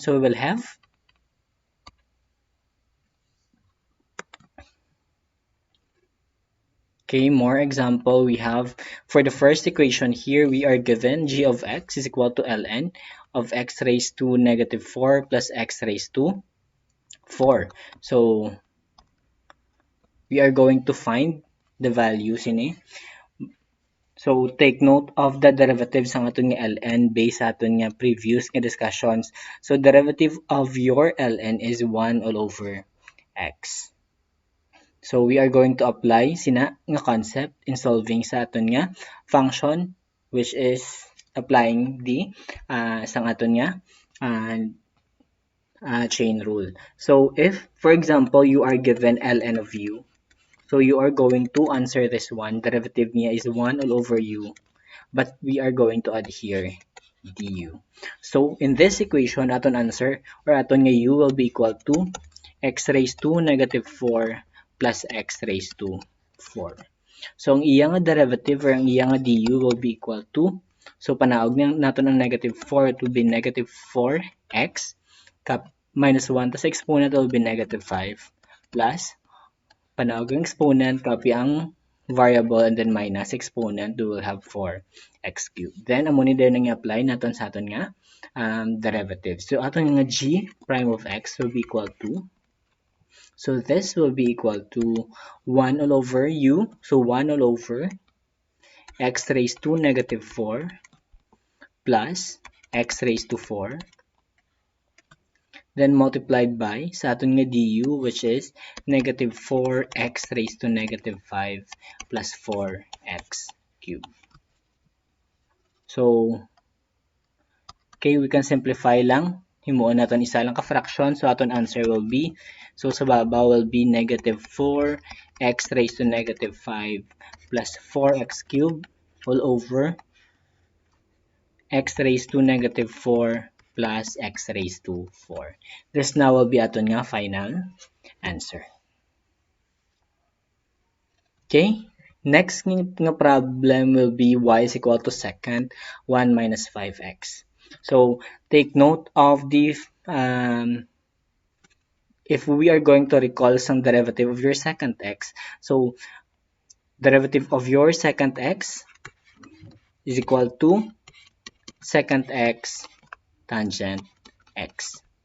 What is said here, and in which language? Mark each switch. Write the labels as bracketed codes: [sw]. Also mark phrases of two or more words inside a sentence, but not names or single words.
[en] So we will have okay, more example we have for the first equation here we are given g of x is equal to ln of x raised to negative 4 plus x raised to 4. So we are going to find the values in it. So take note of the derivatives [hil] ang aton nga [en] ln based sa aton nga previous nga discussions. So derivative of your ln is 1 all over x. So we are going to apply [hil] sina nga [en] concept in solving [hil] sa aton nga [en] function which is applying the [hil] sang aton nga [en] chain rule. So if for example you are given ln of u, so you are going to answer this one. Derivative niya is 1 all over u. But we are going to add here du. So in this equation, aton answer or [hil] aton nga [en] u will be equal to x raised to negative 4 plus x raised to 4. So [hil] ang iya nga [en] derivative or [hil] ang iya nga [en] du will be equal to, so [hil] panaog naton ang [en] negative 4, it will be negative 4x minus 1 tas exponent will be negative 5 plus [hil] panaog ang [en] exponent, copy ang variable and then minus exponent, we will have 4x cubed. Then, [hil] amo ni din ang i-apply natin sa aton nga derivative. [en] So, [hil] aton nga [en] g prime of x will be equal to, so this will be equal to 1 all over u, so 1 all over x raised to negative 4 plus x raised to 4 then multiplied by [hil] sa aton nga [en] du which is negative 4x raised to negative 5 plus 4x cubed. So, okay, we can simplify lang. [hil] Himuon natin isa lang ka fraction. [en] So, aton answer will be, so [hil] sa baba [en] will be negative 4x raised to negative 5 plus 4x cubed all over x raised to negative 4 plus x raised to 4. This now will be [hil] aton nga [en] final answer. Okay, next nga problem will be y is equal to secant 1 minus 5x. So take note of the if we are going to recall some derivative of your secant x, so derivative of your secant x is equal to secant x tangent x.